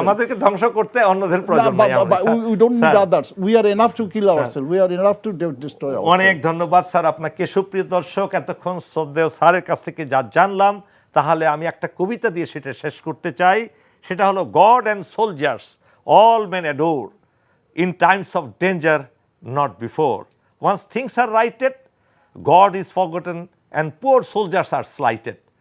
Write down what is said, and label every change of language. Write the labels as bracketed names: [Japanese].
[Bangla] আমাদেরকে ধ্বংস করতে অন্যদের প্রয়োজন নাই। [English] we don't need others, we are enough to kill ourselves, we are enough to destroy ourselves. [Bangla] অনেক ধন্যবাদ স্যার আপনাকে। সুপ্রিয় দর্শক, এতক্ষণ শ্রদ্ধেয় স্যারের কাছ থেকে যা জানলাম, তাহলে আমি একটা কবিতা দিয়ে সেটা শেষ করতে চাই। সেটা হলো, [English] God and soldiers all men adore, in times of danger not before, once things are righted God is forgotten and poor soldiers are slighted.